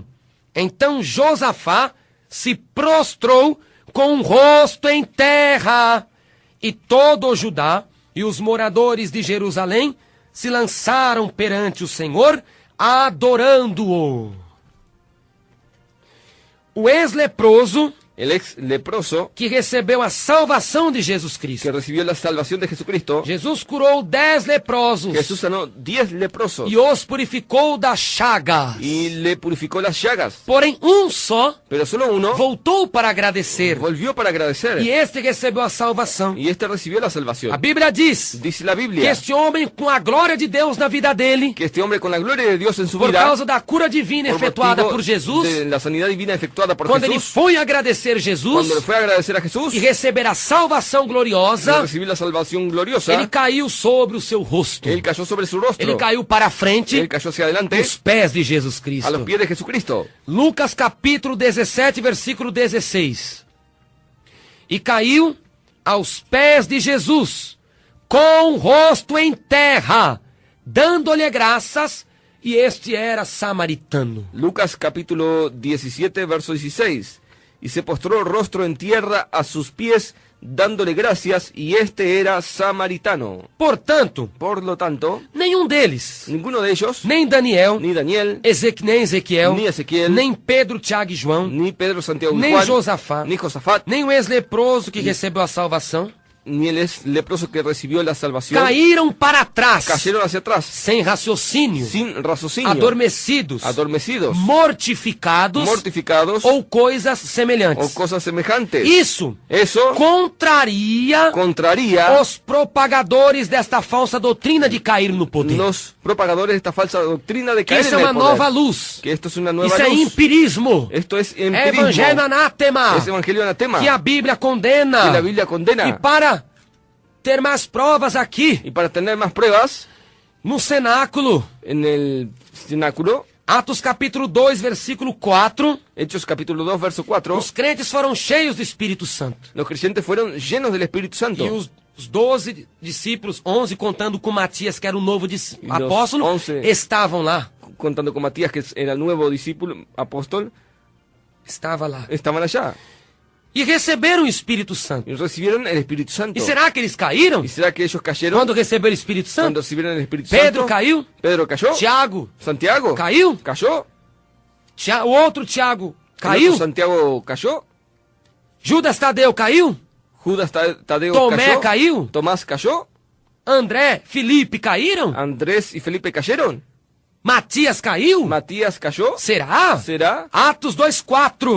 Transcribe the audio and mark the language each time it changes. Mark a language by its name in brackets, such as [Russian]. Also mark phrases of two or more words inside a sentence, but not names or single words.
[Portuguese] Então Josafá se prostrou com o rosto em terra, e todo o Judá e os moradores de Jerusalém se lançaram perante o Senhor, adorando-o. O ex-leproso, [Spanish] El ex leproso, [Portuguese] que recebeu a salvação de Jesus [Spanish] que [Portuguese] Cristo. [Spanish] recibió la salvación de Jesucristo, [Portuguese] Jesus curou 10 leprosos [Spanish] Jesús sanó 10 leprosos [Portuguese] e os purificou das chagas. [Spanish] y le purificó las llagas. [Portuguese] Porém, um só [Spanish] Pero solo uno [Portuguese] voltou para agradecer, [Spanish] volvió para agradecer, [Portuguese] e este recebeu a salvação. [Spanish] y este recibió la [Portuguese] A [Spanish] salvación. [Portuguese] Bíblia diz [Spanish] Dice la [Portuguese] que [Spanish] Biblia [Portuguese] este homem, com a glória de Deus na vida dele, [Spanish] que este hombre, con la gloria de Dios en su [Portuguese] por [Spanish] vida, [Portuguese] causa da cura divina [Spanish] por [Portuguese] efetuada [Spanish] motivo [Portuguese] por Jesus, [Spanish] de la sanidad divina efectuada por [Portuguese] quando ele [Spanish] Jesús, [Portuguese] foi agradecer Jesus [Spanish] cuando le fue a agradecer a Jesús [Portuguese] e receber a salvação [Spanish] y [Portuguese] gloriosa, [Spanish] recibir la salvación gloriosa, [Portuguese] ele caiu sobre o seu rosto. [Spanish] él cayó sobre su rostro, [Portuguese] Ele caiu para frente, [Spanish] él cayó hacia adelante, [Portuguese] os pés de Jesus [Spanish] a los [Portuguese] Cristo. [Spanish] pies de Jesucristo. [Portuguese] Lucas capítulo 17, versículo 16. E caiu aos pés de Jesus, com o rosto em terra, dando-lhe graças, e este era samaritano. Lucas capítulo 17, verso 16. [Spanish] Y se postró rostro en tierra a sus pies, dándole gracias, y este era samaritano. [Portuguese] Portanto, [Spanish] Por lo tanto, [Portuguese] nenhum deles, [Spanish] ninguno de ellos, [Portuguese] nem Daniel, [Spanish] ni Daniel, [Portuguese] nem Ezequiel, [Spanish] ni Ezequiel, [Portuguese] nem Pedro, Tiago e João, [Spanish] ni Pedro, Santiago y [Portuguese] nem [Spanish] Juan, [Portuguese] Josafá, [Spanish] ni Josafat, [Portuguese] nem o ex-leproso que recebeu a salvação, [Spanish] ni el leproso que recibió la salvación, [Portuguese] caíram para trás, [Spanish] cayeron hacia atrás, [Portuguese] sem raciocínio, [Spanish] sin raciocinio, [Portuguese] adormecidos, [Spanish] adormecidos, [Portuguese] mortificados [Spanish] mortificados [Portuguese] ou coisas [Spanish] o [Portuguese] semelhantes. [Spanish] cosas semejantes. [Portuguese] Isso [Spanish] Eso [Portuguese] contraria [Spanish] contraría [Portuguese] os propagadores desta falsa doutrina de cair no poder. [Spanish] los propagadores de esta falsa doctrina de [Portuguese] Que [Spanish] caer [Portuguese] isso [Spanish] en [Portuguese] é [Spanish] el [Portuguese] uma [Spanish] poder. [Portuguese] nova luz. [Spanish] Que esto es una nueva [Portuguese] Isso é [Spanish] luz. [Portuguese] empirismo. [Spanish] Esto es [Portuguese] É [Spanish] empirismo. [Portuguese] evangelho anátema. [Spanish] Es evangelio anatema. [Portuguese] Que a Bíblia condena. [Spanish] Que la Biblia condena. [Portuguese] E para ter mais provas aqui, [Spanish] Y para tener más pruebas, [Portuguese] no cenáculo, [Spanish] en el cenáculo, [Portuguese] Atos capítulo 2, versículo 4, [Spanish] Hechos capítulo 2, verso 4, [Portuguese] os crentes foram cheios do Espírito Santo. [Spanish] los creyentes fueron llenos del Espíritu Santo. [Portuguese] E os 12 discípulos, 11 contando com Matias, que era o novo [Spanish] los [Portuguese] apóstolo, [Spanish] 11 [Portuguese] estavam lá. [Spanish] Contando con Matías, que era el nuevo discípulo, apóstol, [Portuguese] Estava lá. [Spanish] estaban allá. [Portuguese] E receberam o Espírito Santo. [Spanish] Y recibieron el Espíritu Santo. [Portuguese] E será que eles caíram? [Spanish] ¿Y será que ellos cayeron [Portuguese] Quando receberam o Espírito [Spanish] cuando [Portuguese] Santo? [Spanish] recibieron el Espíritu [Portuguese] Pedro [Spanish] Santo? [Portuguese] caiu, [Spanish] Pedro cayó. [Portuguese] Tiago [Spanish] Santiago [Portuguese] caiu, [Spanish] cayó. [Portuguese] o outro Tiago [Spanish] El [Portuguese] caiu, [Spanish] otro Santiago cayó. [Portuguese] Judas Tadeu caiu, [Spanish] Judas Tadeo [Portuguese] Tomé [Spanish] cayó. [Portuguese] caiu, [Spanish] Tomás cayó. [Portuguese] André, Felipe caíram, [Spanish] Andrés y Felipe cayeron. [Portuguese] Matias caiu. [Spanish] Matías cayó. [Portuguese] Será? [Spanish] ¿Será? [Portuguese] Atos 2:4.